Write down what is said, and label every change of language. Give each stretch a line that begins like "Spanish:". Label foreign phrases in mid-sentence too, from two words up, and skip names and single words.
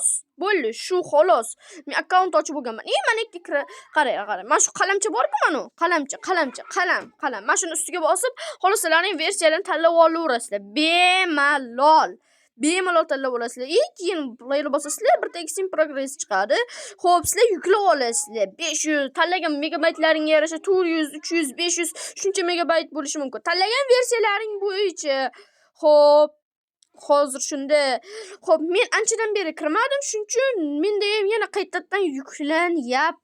Uzbek: Bo'ldi, shu xolos. Men akkaunt ochib olganman. Mana ikkita qarang. Mana shu qalamcha bor-ku mana. Qalam. Mana shuni ustiga bosib, xolos sizlarning versiyalarini tanlab olaverasizlar. Bemalol tanlab olasizlar. Keyin playni bosasizlar, bir
English: text in progress
Uzbek: chiqadi. Xo'p, sizlar yuklab olasizlar. 500 tanlagan megabaytlaringga yarasha 400, 300, 500 shuncha megabayt bo'lishi mumkin. Tanlagan versiyalaring bo'yicha. Xo'p, hozir shunda. Xo'p, men anchadan beri kirmadim, shuning uchun menda ham yana qaytadan yuklanyapti.